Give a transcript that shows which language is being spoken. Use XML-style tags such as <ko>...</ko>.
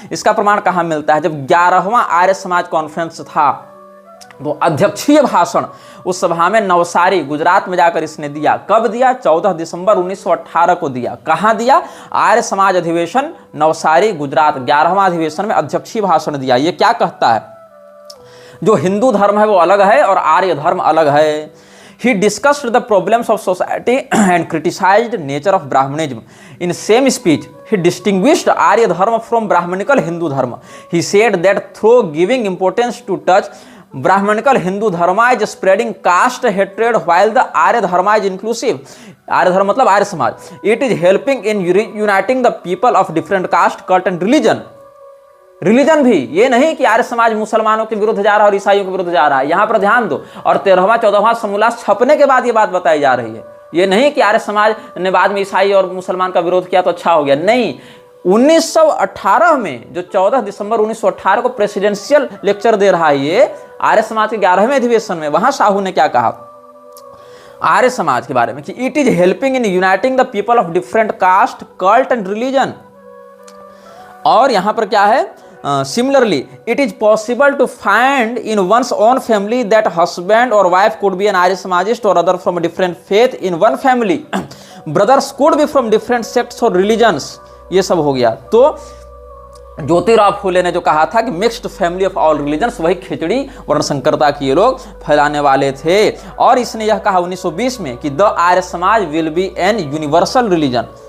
<hi>इसका प्रमाण कहाँ मिलता है, जब 11वां आर्य समाज कॉन्फ्रेंस था तो अध्यक्षीय भाषण उस सभा में नवसारी गुजरात में जाकर इसने दिया। कब दिया, 14 दिसंबर 1918 को दिया। कहाँ दिया, आर्य समाज अधिवेशन नवसारी गुजरात, 11वां अधिवेशन में अध्यक्षीय भाषण दिया। ये क्या कहता है, जो हिंदू धर्म है वो अलग है और आर्य धर्म अलग है।</hi> <en>He discussed the problems of society and criticized nature of Brahmanism. In same speech, he distinguished Arya Dharma from Brahmanical Hindu Dharma. He said that through giving importance to touch Brahmanical Hindu Dharma is spreading caste hatred while the Arya Dharma is inclusive.</en> <hi>आर्य धर्म मतलब Arya Samaj.</hi> <en>It is helping in uniting the people of different caste, cult and religion.</en> <hi>Religion भी, ये नहीं कि आर्य समाज मुसलमानों के विरुद्ध जा रहा है और ईसाइयों के विरुद्ध जा रहा है, यहां पर ध्यान दो। और 13वां 14वां समूलास छपने के बाद ये बात बताई जा रही है। ये नहीं कि आर्य समाज ने बाद में ईसाई और मुसलमान का विरोध किया तो अच्छा हो गया, नहीं। 1918 में जो 14 दिसंबर 1918 को प्रेसिडेंशियल लेक्चर दे रहा है ये आर्य समाज के 11वें अधिवेशन में, वहां साहू ने क्या कहा आर्य समाज के बारे में कि</hi> <en>It is helping in uniting the people of different caste, cult and religion.</en> <hi>और यहां पर क्या है,</hi> <en>similarly it is possible to find in one's own family that husband or wife could be an Arya Samajist or other from a different faith in one family. Brothers could be from different sects or religions.</en> <hi>ये सब हो गया। तो ज्योतिराव फूले ने जो कहा था कि</hi> <en>mixed family of all religions,</en> <hi>वही खिचड़ी वर्ण संकरता की ये लोग फैलाने वाले थे। और इसने यह कहा 1920 में कि</hi> <en>The Arya Samaj will be an universal religion.</en>